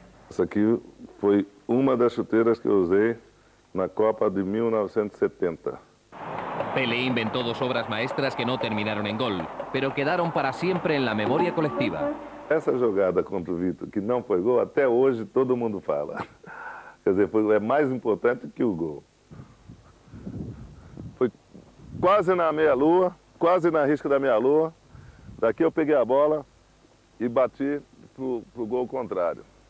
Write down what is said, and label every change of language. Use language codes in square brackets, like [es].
[pt] Essa aqui foi uma das chuteiras que eu usei na Copa de 1970. [es] Pelé inventó dos obras maestras que no terminaron en gol, pero quedaron para siempre en la memoria colectiva. [pt] Essa jogada contra o Vitor, que não foi gol, até hoje todo mundo fala. Quer dizer, é mais importante que o gol. Foi quase na meia-lua, quase na risca da meia-lua. Daqui eu peguei a bola e bati pro gol contrário.